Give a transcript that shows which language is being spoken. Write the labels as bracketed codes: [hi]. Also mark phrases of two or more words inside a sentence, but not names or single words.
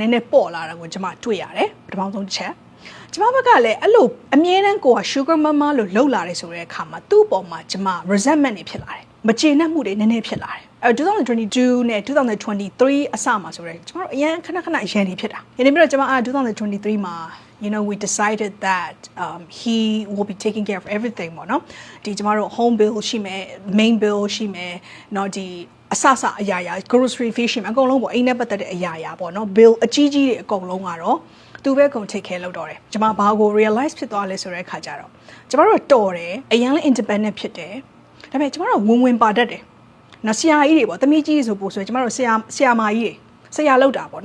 [my] ည်းနည်းပေါ့လာတာကိုကျမတွေ့ရတယ်ပထမဆုံးတစ်ချက်ကျမဘက်ကလည်းအဲ့လိုအမြဲတမ်းကိုက [en] sugar mama [my] လို့လှုပ်လာတယ်ဆိုတဲ့အခါမှာသူ့ပေါ်မှာကျမ resentment တွေဖြစ်လာတယ်မကျေနပ်မှုတွေနည်းနည်းဖြစ်လာတယ်2022နဲ့2023အစမှာဆိုတော့ကျမတို့အရန်ခဏအရန်နေဖြစ်တာဒီနေ့ပြီးတော့ကျမ2023မှာ [en] you know we decided that he will be taking care of everything [my] ပေါ့နော်ဒီကျမတို့ [en] home bill [my] ရှိမယ် [en] main bill [my] ရှိမယ်เนาะဒီအဆအရာရာ [en] grocery fee [my] ရှိမယ်အကုန်လုံးပေါ့အိမ်နဲ့ပတ်သက်တဲ့အရာရာပေါ့နော် bill အကြီးကြီးတွေအကုန်လုံးကတော့သူပဲကုန် [en] take care [my] လုပ်တော့တယ်ကျွန်မဘာကို realize ဖြစ်သွားလဲဆိုတဲ့အခါကျတော့ကျွန်တော်တို့တော်တယ်အရင်လည်း independent ဖြစ်တယ်ဒါပေမဲ့ကျွန်တော်တို့ဝင်ပါတတ်တယ်နော်ဆရာကြီးတွေပေါ့သမီးကြီးဆိုပို့ဆိုကျွန်တော်တို့ဆရာမကြီးတွေဆရာလောက်တာပေါ့